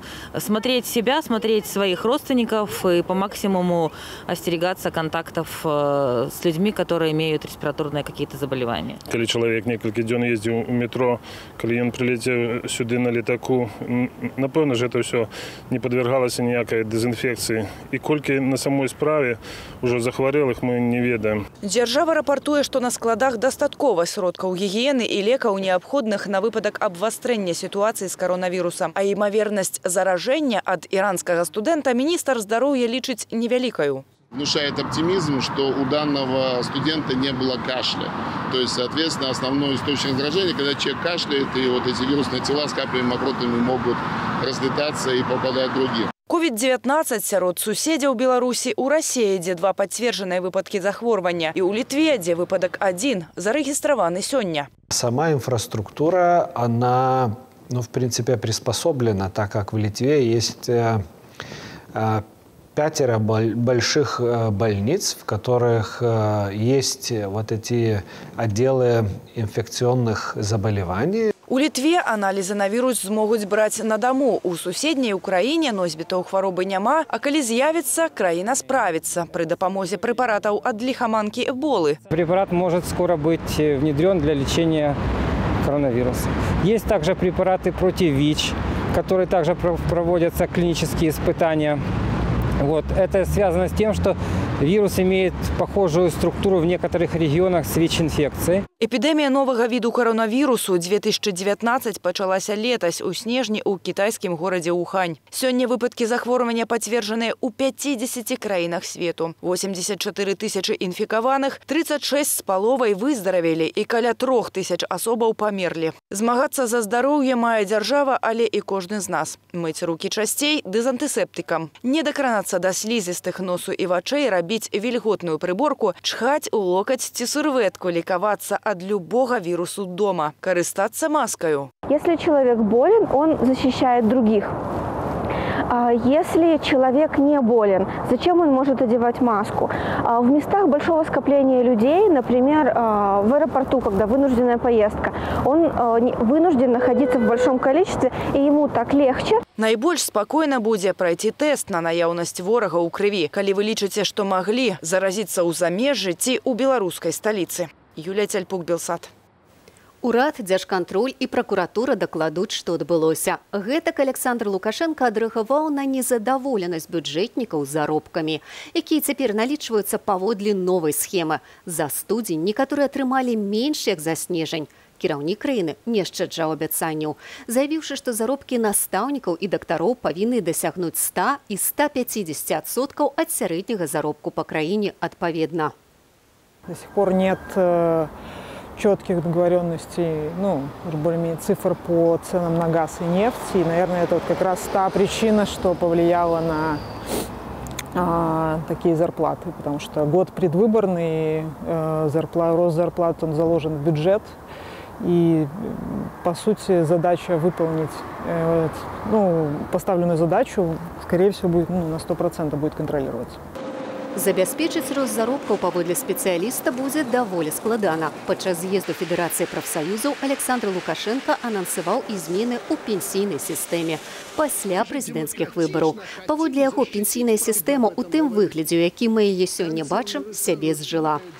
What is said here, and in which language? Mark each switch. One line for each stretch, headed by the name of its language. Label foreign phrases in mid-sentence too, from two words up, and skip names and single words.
Russian: Смотреть себя, смотреть своих родственников и по максимуму остерегаться контактов с людьми, которые имеют респираторные какие-то заболевания. Когда человек несколько дней ездил в метро, когда он прилетел сюда на летаку, напевно, же это все не подвергалось никакой дезинфекции.
Belarusian: И кольки на самой справе уже захворелых мы не ведаем. Дзяржава рапартуе, што на складах дастаткова сродкаў гігіены і лекаў неабходных на выпадак абвастрэння сітуацыі з каронавірусам. А імавернасць заражэння ад іранскага студэнта міністр здароўя лічыць невялікаю.
Russian: Внушает оптимизм, что у данного студента не было кашля. То есть, соответственно, основной источник заражения, когда человек кашляет, и вот эти вирусные тела с каплями мокротами могут разлетаться и попадать в других.
Belarusian: COVID-19 сярод суседзяў Беларусі, у России, дзе 2 пацверджаныя выпадкі захворвання, і ў Літве, дзе выпадак 1 зарэгістраваны сёння.
Russian: Сама инфраструктура, она, в принципе, приспособлена, так как в Литве есть 5 больших больниц, в которых есть вот эти отделы инфекционных заболеваний.
Belarusian: У Літве аналізы на вірус змогуць браць на даму. У суседняй Украіне носьбітаў хваробы няма, а калі з'явіцца, краіна справіцца пры дапамозе препаратаў ад лихоманки Эболы.
Russian: Препарат может скоро быть внедрен для лечения коронавируса. Есть также препараты против ВИЧ, которые также проводятся клинические испытания. Это связано с тем, что вирус имеет похожую структуру в некоторых регионах с ВИЧ-инфекцией.
Belarusian: Эпідэмія новага віду коронавірусу 2019 пачалася летась у снежні ў кітайскім горадзе Ухань. Сёння выпадкі захворвання пацверджаныя ў 50 краінах свету. 84 тысячы інфікаваных, 36 з паловай выздаравелі і каля 3 тысяч асобаў памерлі. Змагацца за здароўе мае дзяржава, але і кожны з нас. Мыць рукі часцей дезантысептыкам. Не дакранацца да слізістых носу і вачэй, рабіць вільготную прыборку, чхаць у локаць ці сурветку, лікавацца
Russian: от любого вирусу
Belarusian: дома. Карыстаться маскою.
Russian: Если человек болен, он защищает других. Если человек не болен, зачем он может одевать маску? В местах большого скопления людей, например, в аэропорту, когда вынужденная поездка, он вынужден находиться в большом количестве, и ему так легче.
Belarusian: Найбольш спокойно будзе пройти тест на наяўнасць ворага ў крыві, калі вы лічыце, што маглі заразіцца ў замежжы ці ў беларускай сталіцы. Юлія Цяльпук, Белсат. Урад, дзяржкантроль і пракуратура дакладуць, што адбылося. Гэтак Александр Лукашенко адрэагаваў на незадаволенасць бюджэтнікаў заробкамі, якія цяпер налічваюцца паводле новай схемы. За студзень некаторыя атрымалі менш, як за снежань. Кіраўнік краіны не шчаджаў абяцанняў, заявіўшы, што заробкі настаўнікаў і дактароў павінны дасягнуць 100 і 150% ад сярэдняга заробку па краіне адпаведна.
Russian: До сих пор нет четких договоренностей, более-менее цифр по ценам на газ и нефть. И, наверное, это вот как раз та причина, что повлияла на такие зарплаты. Потому что год предвыборный, рост зарплат он заложен в бюджет. И, по сути, задача выполнить поставленную задачу, скорее всего, будет, на 100% будет контролироваться.
Belarusian: Забяспечыць рост заробкаў паводле спецыяліста будзе даволі складана. Падчас з'езду Федэрацыі прафсаюзаў Александр Лукашенко анансаваў і змены ў пенсійнай сістэме пасля прэзідэнцкіх выбараў. Паводле яго пенсійная сістэма ў тым выглядзе, у якім мы яе сёння бачым, сябе зжыла.